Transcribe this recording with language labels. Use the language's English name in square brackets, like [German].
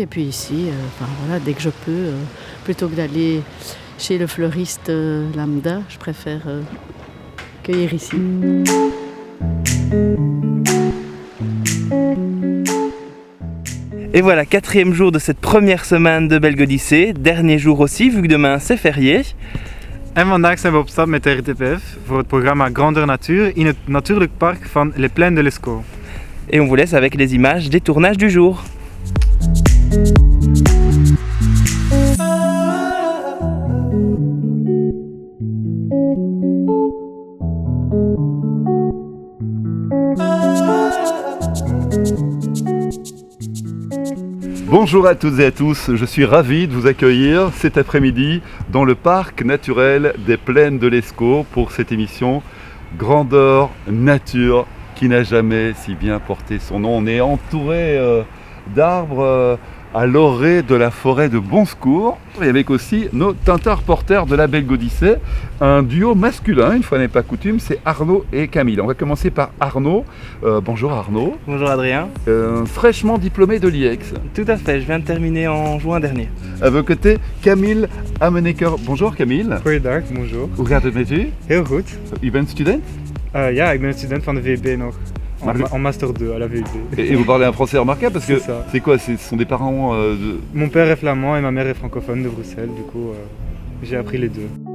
[French] Et puis ici, voilà, dès que je peux, plutôt que d'aller chez le fleuriste lambda, je préfère cueillir ici. Et voilà, 4e jour de cette première semaine de Belgodyssee. Dernier jour aussi, vu que demain c'est férié. [Dutch] En vandaag zijn we op stap met de RTPF voor het programma Grandeur Nature in het natuurlijk park van Les Plaines de l'Escaut. [French] Et on vous laisse avec les images des tournages du jour. Bonjour à toutes et à tous, je suis ravi de vous accueillir cet après-midi dans le parc naturel des Plaines de l'Escaut pour cette émission Grandeur Nature qui n'a jamais si bien porté son nom. On est entouré d'arbres à l'orée de la forêt de Bon Secours et avec aussi nos Tintin reporters de la Belgodyssee, un duo masculin, une fois n'est pas coutume, c'est Arnaud et Camille. On va commencer par Arnaud. Bonjour Arnaud. Bonjour Adrien. Fraîchement diplômé de l'IEX. Tout à fait, je viens de terminer en juin dernier. À vos côtés, Camille Ameneker. Bonjour Camille. [Dutch] Goeiedag, [French] bonjour. [Dutch] Hoe gaat het met u? Heel goed. U bent student? Ja, ik ben een student van de VUB nog. [French] En master 2 à la VUB. Et vous parlez un français remarquable parce que C'est ça. c'est quoi? Ce sont des parents de... Mon père est flamand et ma mère est francophone de Bruxelles, du coup j'ai appris les deux.